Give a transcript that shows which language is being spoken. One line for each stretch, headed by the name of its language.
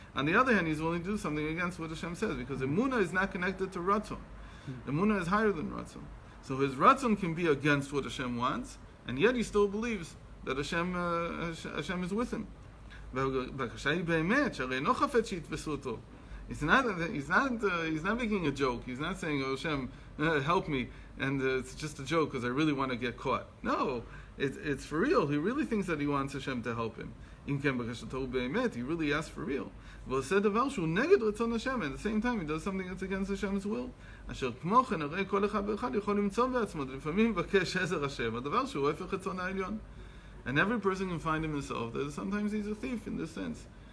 English: On the other hand, he's willing to do something against what Hashem says, because emunah is not connected to ratzon. Emunah is higher than ratzon. So his ratzon can be against what Hashem wants, and yet he still believes that Hashem is with him.
Hebrew: והבקשה היא באמת, שהרי אינו חפץ שיתפסו אותו.
English: He's not making a joke. He's not saying, oh, Hashem, help me, and it's just a joke because I really want to get caught. No, it's for real. He really thinks that he wants Hashem to help him. He really asks for real. But said the Valshu neged ratzon Hashem. At the same time, he does something that's against Hashem's will.
Hebrew: אשר כמו כן, הרי כל אחד ואחד יכול למצוא בעצמו, לפעמים מבקש עזר השם, הדבר שהוא הפך רצון העליון.
English: And every person can find himself that sometimes he's a thief in this sense.